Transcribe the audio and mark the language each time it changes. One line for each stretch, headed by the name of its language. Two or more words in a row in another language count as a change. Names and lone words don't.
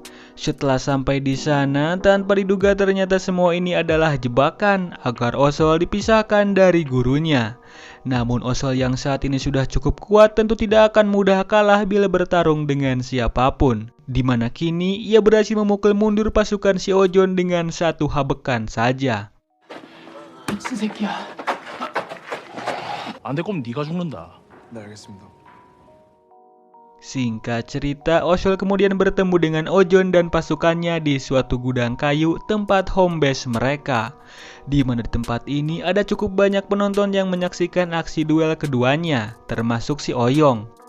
Indonesian: Setelah sampai di sana, tanpa diduga ternyata semua ini adalah jebakan agar Osol dipisahkan dari gurunya. Namun Osol yang saat ini sudah cukup kuat tentu tidak akan mudah kalah bila bertarung dengan siapapun. Di mana kini ia berhasil memukul mundur pasukan si Ojon dengan 1 habekan saja.
Korean: 안 될 거면 네가 죽는다. 네, 알겠습니다.
Indonesian: Singkat cerita, Osol kemudian bertemu dengan Ojon dan pasukannya di suatu gudang kayu tempat
English: home base
Indonesian: mereka. Di mana di tempat ini ada cukup banyak penonton yang menyaksikan aksi duel keduanya, termasuk si Oyong.